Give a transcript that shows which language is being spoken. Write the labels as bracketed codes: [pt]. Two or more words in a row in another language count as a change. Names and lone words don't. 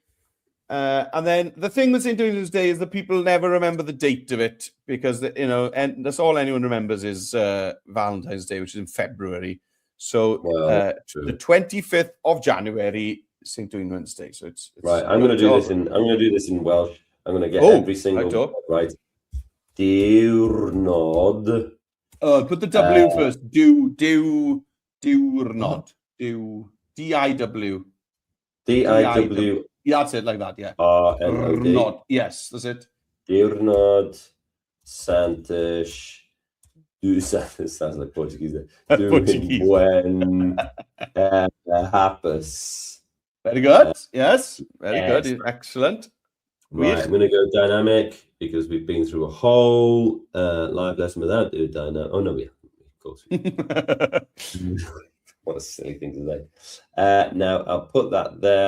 [en] And then the thing with St. Dwynwen's Day is that people never remember the date of it because, and that's all anyone remembers is Valentine's Day, which is in February. So Well, true. the 25th of January, St. Dwynwen's Day. So it's Right. I'm going to do this in Welsh. I'm going to get every single word right. Diwrnod. Put the W first. Diwrnod. DIW. DIW. Yeah, that's it, like that, yeah. RNOD. Yes, that's it. [cy] Diwrnod Santos. [en] Sounds like Portuguese. [cy] Dwynwen hapus. [en] Very good. Yes, very good. Excellent. Right, I'm going to go dynamic because we've been through a whole live lesson without doing dynamic. Oh, no, we haven't. Of course we haven't. What a silly thing to say. Now, I'll put that there.